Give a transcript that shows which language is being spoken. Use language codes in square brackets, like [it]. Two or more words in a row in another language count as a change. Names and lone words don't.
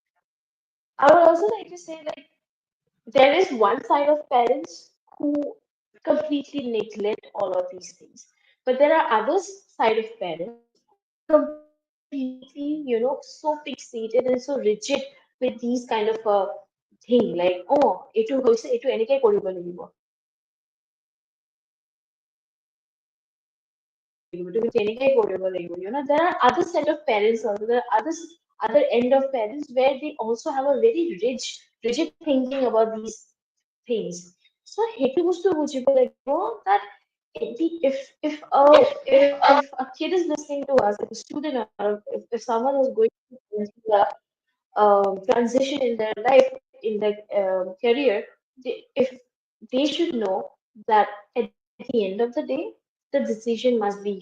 [en] I would also like to say like there is one side of parents who completely neglect all of these things, but there are other side of parents who are completely, so fixated and so rigid with these kind of thing like, [as] oh, এইটো হৈছে এইটো এনেকে কৰিব লাগিব, তুমি তেনেকে কৰিব লাগিব. [en] There are other set of parents also. There are other end of parents where they also have a very rigid thinking about these things. So [as] সেইটো বস্তু বুজিব লাগিব [en] that if a kid is listening to us, if a student or if someone is going through a transition in their life, in their career, if they should know that at the end of the day, the decision must be yours.